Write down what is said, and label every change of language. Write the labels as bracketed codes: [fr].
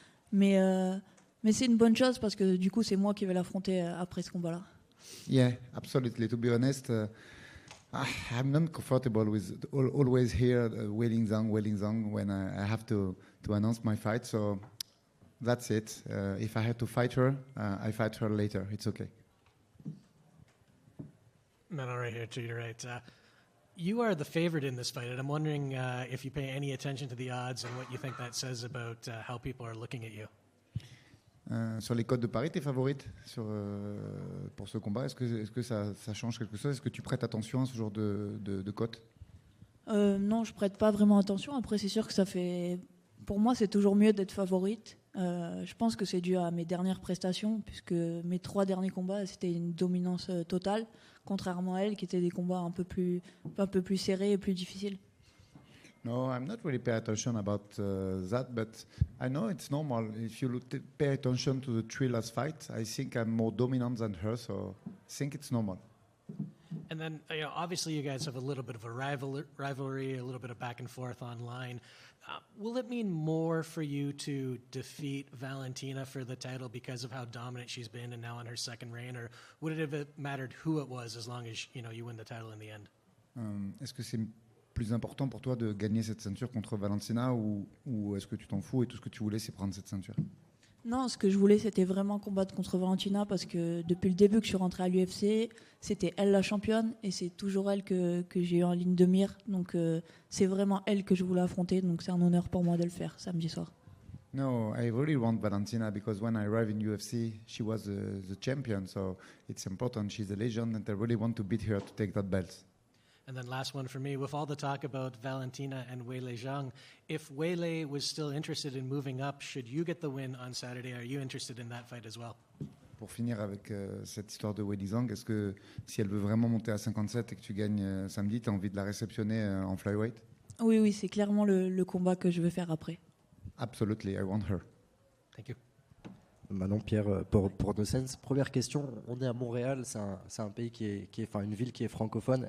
[fr] Mais c'est une bonne chose parce que du coup, c'est moi qui vais l'affronter après ce combat-là. [en] Yeah, absolutely. To be honest, I'm not comfortable with always here Wei Li Zhang when I have to announce my fight. So that's it. If I have to fight her, I fight her later. It's okay. Manon, right here to your right. You are the favorite in this fight, and I'm wondering if you pay any attention to the odds and what you think that says about how people are looking at you. [fr] Sur les codes de Paris, t'es favorite pour ce combat? Est-ce que ça change quelque chose? Est-ce que tu prêtes attention à ce genre de cotes? Non, je prête pas vraiment attention. Après, c'est sûr que pour moi, c'est toujours mieux d'être favorite. Je pense que c'est dû à mes dernières prestations, puisque mes 3 derniers combats, c'était une dominance totale, contrairement à elle, qui étaient des combats un peu plus serrés et plus difficiles. [en] No, I'm not really paying attention about that, but I know it's normal. If you pay attention to the 3 last fights, I think I'm more dominant than her, so I think it's normal. And then, obviously, you guys have a little bit of a rivalry, a little bit of back and forth online. Will it mean more for you to defeat Valentina for the title because of how dominant she's been and now in her second reign, or would it have mattered who it was as long as you win the title in the end? [fr] Est-ce que c'est plus important pour toi de gagner cette ceinture contre Valentina ou est-ce que tu t'en fous et tout ce que tu voulais c'est prendre cette ceinture? Non, ce que je voulais c'était vraiment combattre contre Valentina parce que depuis le début que je suis rentrée à l'UFC, c'était elle la championne et c'est toujours elle que j'ai eu en ligne de mire. Donc c'est vraiment elle que je voulais affronter, donc c'est un honneur pour moi de le faire samedi soir. [en] No, I really want Valentina because when I arrived in UFC, she was the champion, so it's important. She's a legend, and I really want to beat her to take that belt. And then last one for me, with all the talk about Valentina and Weili Zhang, if Weili was still interested in moving up, should you get the win on Saturday? Are you interested in that fight as well? [fr] Pour finir avec cette histoire de Weili Zhang, est-ce que si elle veut vraiment monter à 57 et que tu gagnes samedi, tu as envie de la réceptionner en flyweight? Oui, c'est clairement le combat que je veux faire après. [en] Absolutely, I want her. Thank you. [fr] Manon, Pierre, pour Nocens, première question, on est à Montréal, c'est un pays enfin une ville qui est francophone.